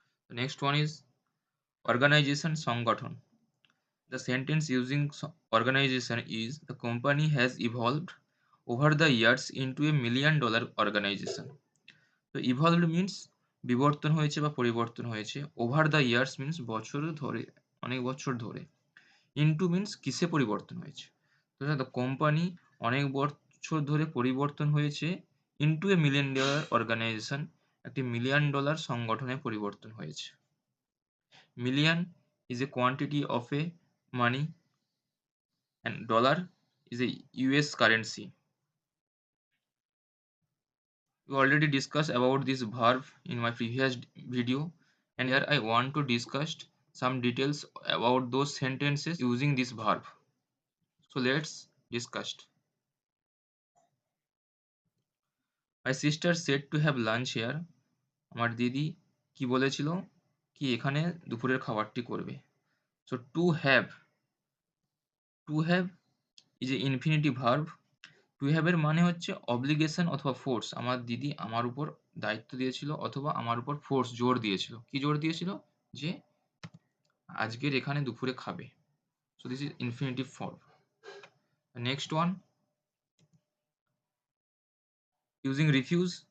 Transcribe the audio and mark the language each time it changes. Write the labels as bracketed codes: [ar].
[en] The next one is organization সংগঠন. The sentence using organization is the company has evolved over the years into a $1 million organization. So evolved means [bn] বিবর্তন হয়েছে বা পরিবর্তন হয়েছে, [en] over the years means [bn] বছর ধরে, অনেক বছর ধরে, [en] into means [bn] কিসে পরিবর্তন হয়েছে। তো the company অনেক বছর ধরে পরিবর্তন হয়েছে [en] into a $1 million organization, [bn] একটি $1 million সংগঠনে পরিবর্তন হয়েছে। [en] Million is a quantity of a money and dollar is a US currency. We already discussed about this verb in my previous video, and here I want to discuss some details about those sentences using this verb. So let's discuss. My sister said to have lunch here. [bn] আমার দিদি কি বলেছিল কি এখানে দুপুরের খাবারটি করবে। [en] So to have is a infinitive verb. [bn] To have এর মানে হচ্ছে অব্লিগেশন অথবা ফোর্স। আমার দিদি আমার উপর দায়িত্ব দিয়েছিল অথবা আমার উপর ফোর্স জোর দিয়েছিল। কি জোর দিয়েছিল? যে আজকের এখানে দুপুরে খাবে। [en] So this is infinitive form. Next one, using refuse.